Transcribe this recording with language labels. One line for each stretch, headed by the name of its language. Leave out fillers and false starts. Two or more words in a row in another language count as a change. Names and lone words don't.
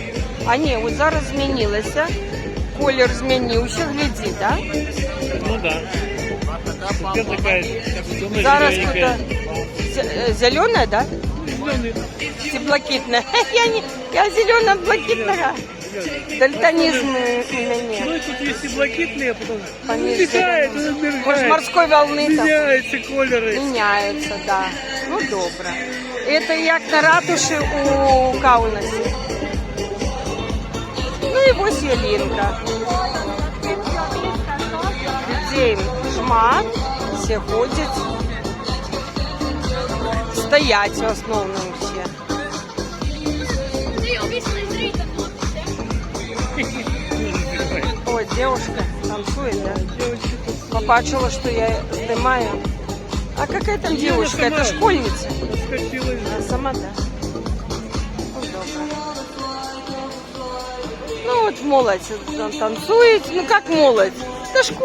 Ukrainian: А ні, от зараз змінилося, колір змінився, гляди, так?
Russian: Ну да. Теперь такая Зараз тут зеленая, да? зеленый.
Ukrainian: Чи блакитная? Я зелено-блакитная.
Russian: Дальтонизм у меня. Ну и тут есть и блакитные, а потом
Ukrainian: Поміж
Russian: мигает, зеленым. он мигает. Может, морской волны там? Меняются колеры. Меняются, да. Ну, добре.
Ukrainian: Это як на ратуші у Каунасі. Ну і ось ялинка. Людей шмат, всі ходять. Стоять в основному всі. Ой,
Russian: девушка танцует, да? Побачила, что я снимаю. А какая там девушка? Это школьница. Она сама, да? Ну, добре. Ну, вот молодь танцует. Ну, как молодь?